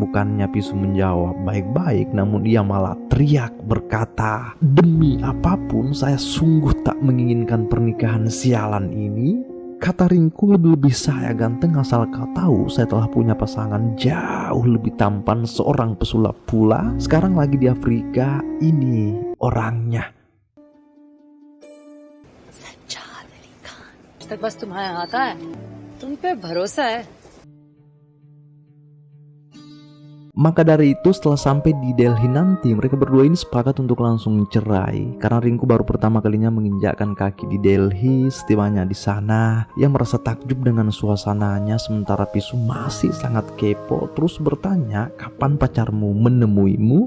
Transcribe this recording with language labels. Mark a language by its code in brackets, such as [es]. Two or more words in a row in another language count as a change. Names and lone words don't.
[id] Bukannya Pisu menjawab baik-baik, namun ia malah teriak berkata, "Demi apapun saya sungguh tak menginginkan pernikahan sialan ini." Kata Ringku, "Lebih-lebih saya ganteng, asal kau tahu saya telah punya pasangan jauh lebih tampan, seorang pesulap pula. Sekarang lagi di Afrika, ini orangnya." [hi] तक बस तुम्हारे आता है, तुम पे भरोसा है। [id] Maka dari itu setelah sampai di Delhi nanti, mereka berdua ini sepakat untuk langsung cerai. Karena Ringku baru pertama kalinya menginjakkan kaki di Delhi. Setibanya di sana, ia merasa takjub dengan suasananya, sementara Pisu masih sangat kepo, terus bertanya, "Kapan pacarmu menemuimu?"